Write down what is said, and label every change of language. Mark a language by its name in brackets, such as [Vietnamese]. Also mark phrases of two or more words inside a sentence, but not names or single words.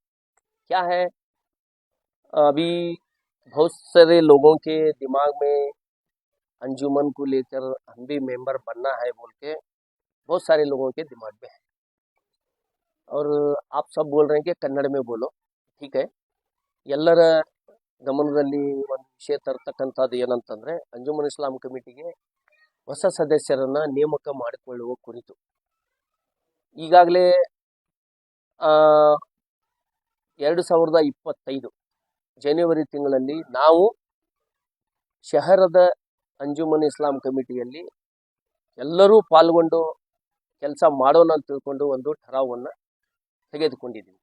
[Hindi] क्या है, अभी बहुत सारे लोगों के दिमाग में अंजुमन को लेकर हम भी मेंबर बनना है बोल के बहुत सारे लोगों के दिमाग में है। और आप सब बोल रहे हैं कि कन्नड़ में बोलो, ठीक है। [Kannada] ಎಲ್ಲರ ಗಮನದಲ್ಲಿ ಒಂದು ವಿಷಯ ತರ್ತಕ್ಕಂಥದ್ದು ಏನಂತಂದ್ರೆ ಅಂಜುಮನ್ ಇಸ್ಲಾಂ ಕಮಿಟಿಗೆ ಹೊಸ ಸದಸ್ಯರನ್ನ ನೇಮಕ ಮಾಡಿಕೊಳ್ಳುವ ಕುರಿತು ಈಗಾಗಲೇ 2025 ಜನವರಿ ತಿಂಗಳಲ್ಲಿ ನಾವು ಶಹರದ ಅಂಜುಮನ್ ಇಸ್ಲಾಂ ಕಮಿಟಿಯಲ್ಲಿ ಎಲ್ಲರೂ ಪಾಲ್ಗೊಂಡು ಕೆಲಸ ಮಾಡೋಣ ಅಂತ ತಿಳ್ಕೊಂಡು ಒಂದು ಠರಾವನ್ನ ತೆಗೆದುಕೊಂಡಿದ್ದೀವಿ.